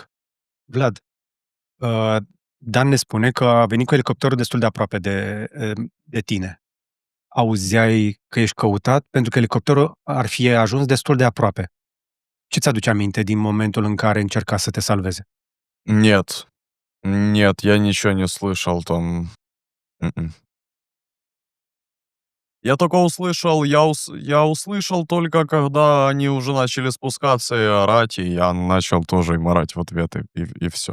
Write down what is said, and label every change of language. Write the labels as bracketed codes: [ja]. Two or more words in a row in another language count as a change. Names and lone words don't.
[ro] Vlad, Dan ne spune că a venit cu elicopterul destul de aproape de tine. Auzeai că ești căutat pentru că elicopterul ar fi ajuns destul de aproape. Ce ți-aduce aminte din momentul în care încerca să te salveze? [ru] Нет, я ничего не слышал там. Я только услышал, я услышал только, когда они уже начали спускаться и орать, и я начал тоже им орать в ответ, и все.